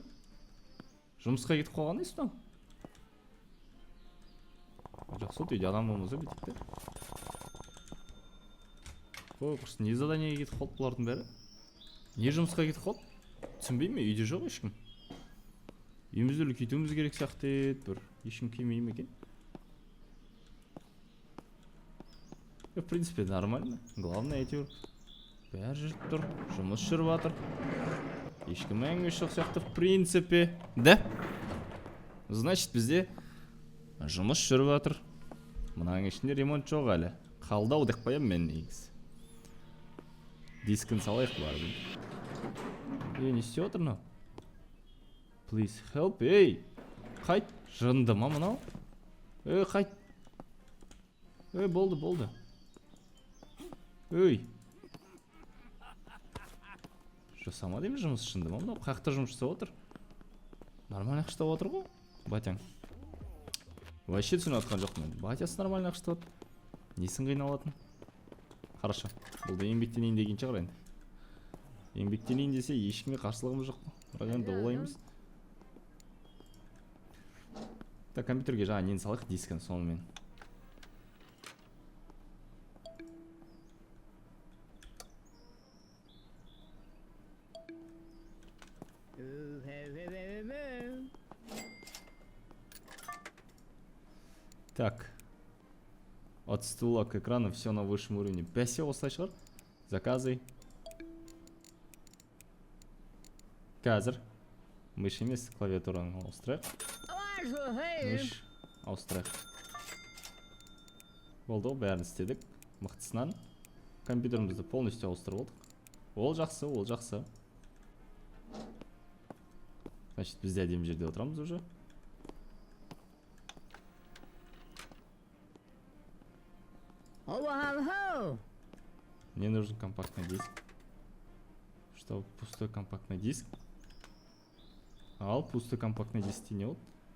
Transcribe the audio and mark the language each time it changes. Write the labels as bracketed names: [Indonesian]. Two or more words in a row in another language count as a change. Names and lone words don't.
[Kazakh] Жұмысқа кетіп қалған дейсің мынау? Жақсы от, үйде адам болмаса бүйтіпті. Ой, құрсын, не заданиеге кетіп қалды бұлардың бәрі? Не жұмысқа кетіп қалды? Түсінбей ме? Үйде жоқ ешкім. Үйімізді үлкейтуіміз керек сияқты еді, бір ешкім келмей ме екен? [Russian] В принципе, нормально. Главное, [Kazakh] әйтеуір бәрі жүріп тұр, жұмыс жүріп жатыр. Ешкім әңгіме жоқ сияқты, [Russian] в принципе. Да? Значит, [Kazakh] бізде жұмыс жүріп жатыр. Мынаның ішінде ремонт жоқ әлі. Қалдау деп қоямын мен негізі. Дискін салайық бар. Не істеп отыр мынау? [English] Please help. [Kazakh] Ей! Қайт! Жынды ма мынау? Қайт! Болды. Өй! Жасама деймін жұмыс жынды ма мынау? Қақта жұмыс жасап отыр? Нормально ақштап отыр ғой? Батяң. Вообще түсініп атқан жоқ мен. Батясы нормально ақштап отыр. Несін қиналатын? Хорошо. Бұл да еңбектенейін деген шығар енді. Еңбектенейін десе ешкімге қарсылығымыз жоқ. Бірақ енді олай емес. Так, компьютерге жаңа нені салайық, дискін сонымен. Так. [Russian] От стула к экрану все на высшем уровне. [Kazakh] Бәсе осылай шығар. Заказы. Қазір. Мыш емес, клавиатураны ауыстырайық. Мыш ауыстырайық. Болды, бәрін істедік. Мықтысынан. Компьютерімізді полностью ауыстырып болдық. Ол жақсы. Значит, біз де әдемі жерде отырамыз уже. [Russian] Мне нужен компактный диск. Что, пустой компактный диск? Ал, пустой компактный диск не вот.